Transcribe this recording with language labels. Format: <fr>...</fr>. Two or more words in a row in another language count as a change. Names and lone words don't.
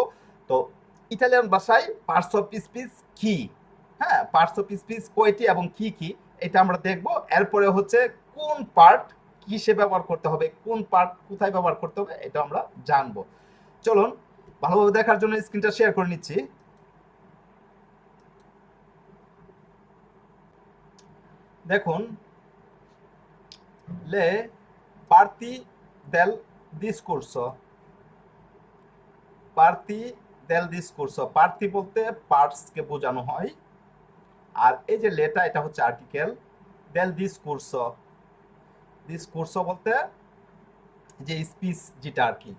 <bn>তো ইটালিয়ান ভাষায়</bn> <en>parts of speech</en> <bn>কি, হ্যাঁ,</bn> <en>parts of speech</en> <bn>কয়টি এবং কি কি, এটা আমরা দেখব। এরপরে হচ্ছে কোন পার্ট কিসে ব্যবহার করতে হবে, কোন পার্ট কোথায় ব্যবহার করতে হবে, এটা আমরা জানবো। চলুন ভালোভাবে দেখার জন্য স্ক্রিনটা শেয়ার করে নিচ্ছি। দেখুন,</bn> <it>le parti del discurso, parti del discorso,</it> <bn>পার্টি বলতে পার্টস কে বোঝানো হয়, আর এই যে লেটা এটা হচ্ছে আর্টিকেল,</bn> <it>del discorso,</it> <bn>ডিসকোর্সো বলতে যে স্পিচ যেটা আর কি।</bn>